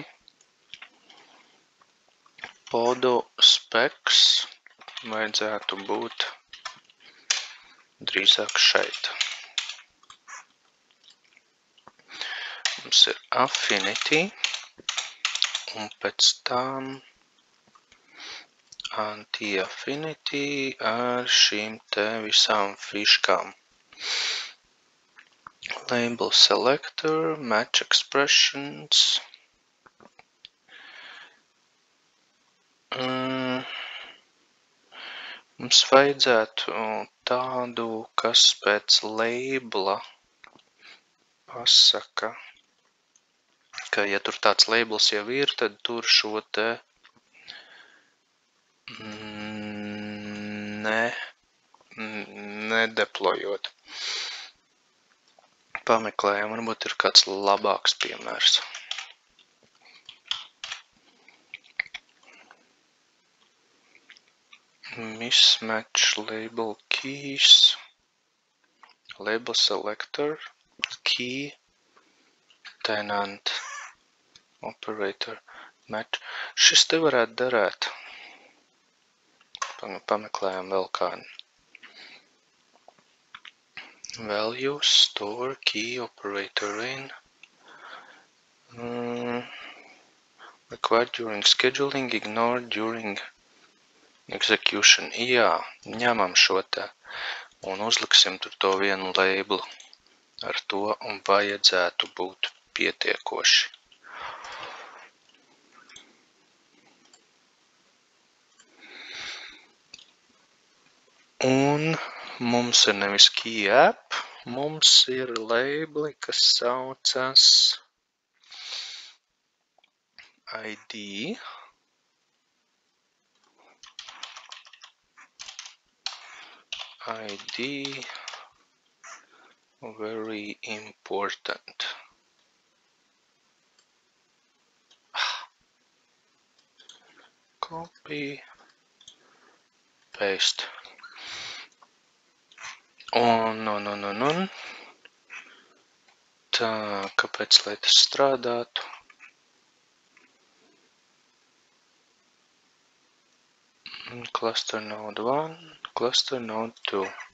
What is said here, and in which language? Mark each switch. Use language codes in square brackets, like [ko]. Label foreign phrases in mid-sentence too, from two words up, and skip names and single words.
[lv] Podu specs vajadzētu būt drīzāk šeit. Mums ir affinity un pēc tam anti-affinity ar šīm te visām fiškām. [en] Label selector, match expressions. [lv] Mums vajadzētu tādu, kas pēc labela pasaka, ka ja tur tāds labels jau ir, tad tur šo te nedeployot. Pameklējam, varbūt ir kāds labāks piemērs. [en] Mismatch label keys, label selector, key, tenant, operator, match. [lv] Šis te varētu derēt. Pameklējam vēl kādu. [en] Values, store, key, operator in. Required during scheduling, ignored during execution. [lv] Jā, ņemam šo te un uzliksim tur to vienu labelu. Ar to vajadzētu būt pietiekoši. Un mums ir nevis [en] key app, [lv] mums ir labeli, kas saucas ID. [en] ID, very important. Copy, paste. [lv] Un. Tā, kāpēc, lai tas strādātu? [en] Cluster node 1, cluster node 2.